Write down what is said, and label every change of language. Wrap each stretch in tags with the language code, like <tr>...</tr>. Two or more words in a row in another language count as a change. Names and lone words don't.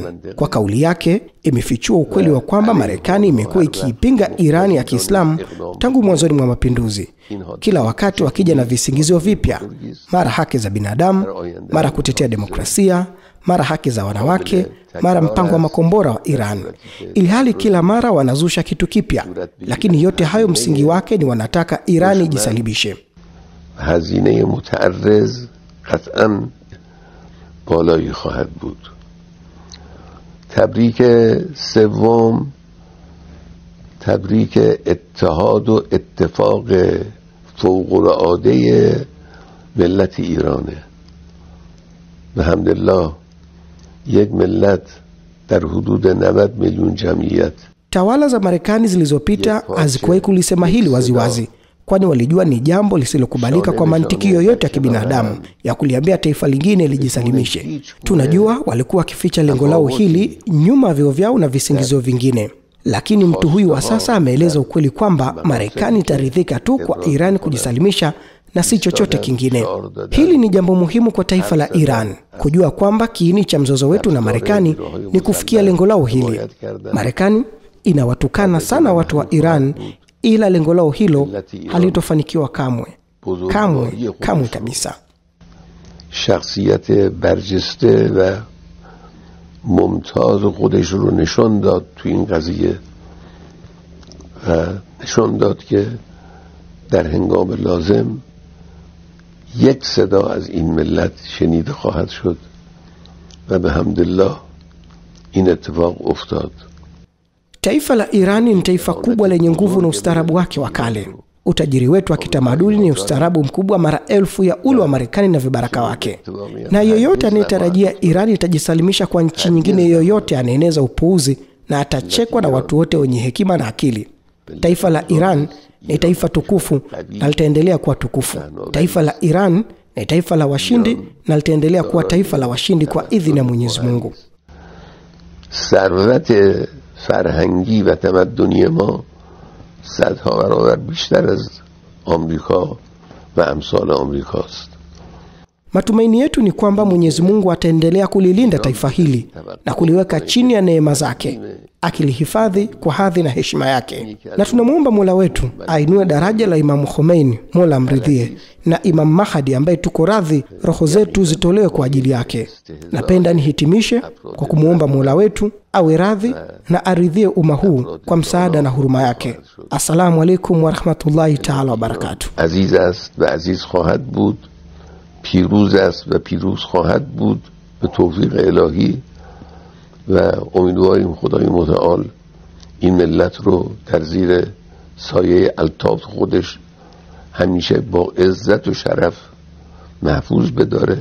<sw>Kwa kauli yake imefichua ukweli wa kwamba Marekani imekuwa ikiipinga Iran ya Kiislamu tangu mwanzoni mwa mapinduzi, kila wakati wakija na visingizio vipya, mara haki za binadamu, mara kutetea demokrasia, mara haki za wanawake, mara mpango wa makombora wa Iran. Ilhali kila mara wanazusha kitu kipya, lakini yote hayo msingi wake ni wanataka Iran ijisalimishe.</sw> <fa>هزینه متعرض قطعاً بالایی خواهد بود. تبریک سوم تبریک اتحاد و اتفاق فوق‌العاده ملت ایرانه. بحمدالله یک ملت در حدود 90 میلیون جمعیت.</fa> <sw>Tawala za Marekani zilizopita hazikuwahi kulisema hili waziwazi, kwani walijua ni jambo lisilokubalika kwa mantiki yoyote ya kibinadamu ya kuliambia taifa lingine lijisalimishe. Tunajua walikuwa wakificha lengo lao hili nyuma vyo vyao na visingizio vingine. Lakini mtu huyu wa sasa ameeleza ukweli kwamba Marekani itaridhika tu kwa Iran kujisalimisha na si chochote kingine. Hili ni jambo muhimu kwa taifa la Iran, kujua kwamba kiini cha mzozo wetu na Marekani ni kufikia lengo lao hili. Marekani inawatukana sana watu wa Iran, ila lengo lao hilo halitofanikiwa kamwe. Kamwe kabisa.</sw> <fa>شخصیت برجسته و ممتاز خودش رو نشان داد تو این قضیه و نشان داد که در هنگام لازم یک صدا از این ملت شنیده خواهد شد و به حمدالله این اتفاق افتاد.</fa> <sw>Taifa la Irani ni taifa kubwa lenye nguvu na ustaarabu wake wa kale. Utajiri wetu wa kitamaduni ni ustaarabu mkubwa mara elfu ya ule wa Marekani na vibaraka wake. Na yoyote anayetarajia Irani itajisalimisha kwa nchi nyingine yoyote anaeneza upuuzi na atachekwa na watu wote wenye hekima na akili. Taifa la Iran ni taifa tukufu na litaendelea kuwa tukufu. Taifa la Iran ni taifa la washindi na litaendelea kuwa taifa la washindi kwa idhini ya Mwenyezi Mungu.</sw> <fa>ثروت فرهنگی و تمدنی ما صدها برابر بیشتر از آمریکا و امثال آمریکاست.</fa> <sw>Matumaini yetu ni kwamba Mwenyezi Mungu ataendelea kulilinda taifa hili na kuliweka chini ya neema zake, akilihifadhi kwa hadhi na heshima yake. Na tunamuomba Mola wetu ainue daraja la Imam Khomeini, Mola amridhie, na Imam Mahdi ambaye tuko radhi roho zetu zitolewe kwa ajili yake. Napenda nihitimishe kwa kumuomba Mola wetu awe radhi na aridhie umma huu kwa msaada na huruma yake.</sw> <ar>السلام عليكم ورحمة الله تعالى وبركاته.</ar> <fa>عزیز است و عزیز خواهد بود، پیروز است و پیروز خواهد بود به توفیق الهی و امیدواریم خدای متعال این ملت رو در زیر سایه الطاف خودش همیشه با عزت و شرف محفوظ بداره.</fa>